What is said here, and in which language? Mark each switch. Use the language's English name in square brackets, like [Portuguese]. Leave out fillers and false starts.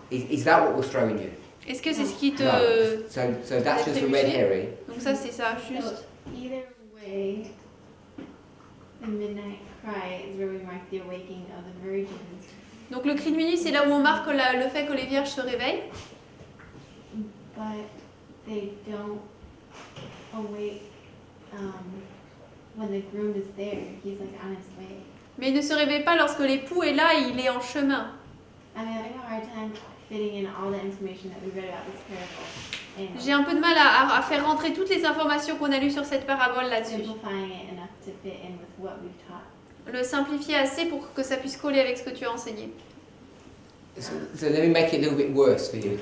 [English] Is that what was throwing you? [French] Est-ce que c'est ce qui te... [English] No. So that's just a red herring. [French] Donc ça c'est ça, [English] So [French] juste. [English] either way, the midnight cry is where we mark the awakening of the virgins. [French] Donc le cri de minuit, c'est là où on marque le fait que les vierges se réveillent. [English] But they don't awake when the groom is there. He's like on his way. [French] Mais il ne se réveille pas lorsque l'époux est là, il est en chemin. [English] I'm having a hard time fitting in all the information that we read about this parable [French] J'ai un peu de mal à faire rentrer toutes les informations qu'on a lues sur cette parabole là-dessus. [English] simplifying it enough to fit in with what we've taught. [French] Le simplifier assez pour que ça puisse coller avec ce que tu as enseigné. [English] So let me make it a little bit worse for you.